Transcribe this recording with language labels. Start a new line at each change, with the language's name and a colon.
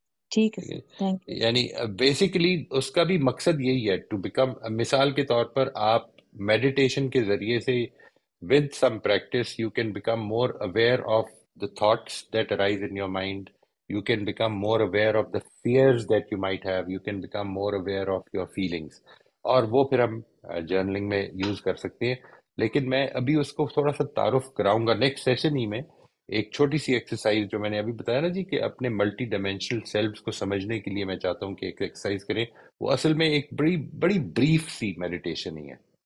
Hindi: ठीक है, thank you. यानी बेसिकली उसका भी मकसद यही है,
English: to become,
Hindi: मिसाल के तौर पर आप मेडिटेशन के जरिए से
English: With some practice you can become more aware of the thoughts that arise in your mind. You can become more aware of the fears that you might have. You can become more aware of your feelings.
Hindi: और वो फिर हम journaling में use कर सकते हैं. लेकिन मैं अभी उसको थोड़ा सा तारुफ कराऊंगा नेक्स्ट सेशन ही में. एक छोटी सी एक्सरसाइज जो मैंने अभी बताया ना जी, कि अपने मल्टी डायमेंशनल सेल्फ्स को समझने के लिए मैं चाहता हूँ कि एक एक्सरसाइज करें. वो असल में एक बड़ी ब्रीफ सी मेडिटेशन ही है.